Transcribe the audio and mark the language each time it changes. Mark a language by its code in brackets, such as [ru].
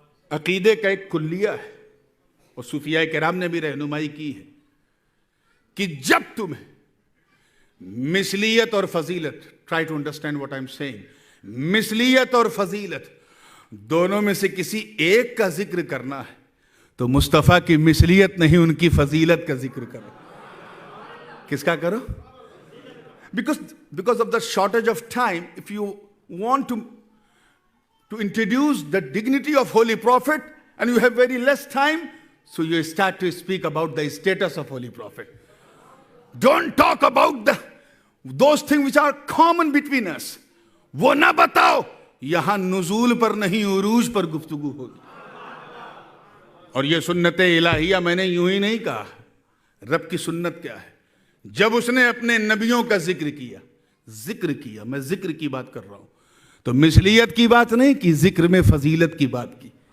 [ur] عقیدے کا ایک کلیہ ہے, اور صوفیاء کرام نے بھی رہنمائی کی ہے کہ جب تمہیں مثلیت اور فضیلت, [en] try to understand what I'm saying, [ur] مثلیت اور فضیلت دونوں میں سے کسی ایک کا ذکر کرنا ہے تو مصطفیٰ کی مثلیت نہیں, ان کی فضیلت کا ذکر کرو. کس کا کرو؟ [en] Because of the shortage of time, if you want to introduce the dignity of Holy Prophet and you have very less time, so you start to speak about the status of Holy Prophet. Don't talk about those things which are common between us. [ur] وہ نہ بتاؤ. یہاں نزول پر نہیں, عروج پر گفتگو ہوگی. اور یہ سنت الہیہ میں نے یوں ہی نہیں کہا. رب کی سنت کیا ہے؟ جب اس نے اپنے نبیوں کا ذکر کیا, میں ذکر کی بات کر رہا ہوں, تو مثلیت کی بات نہیں کی, ذکر میں فضیلت کی بات کی.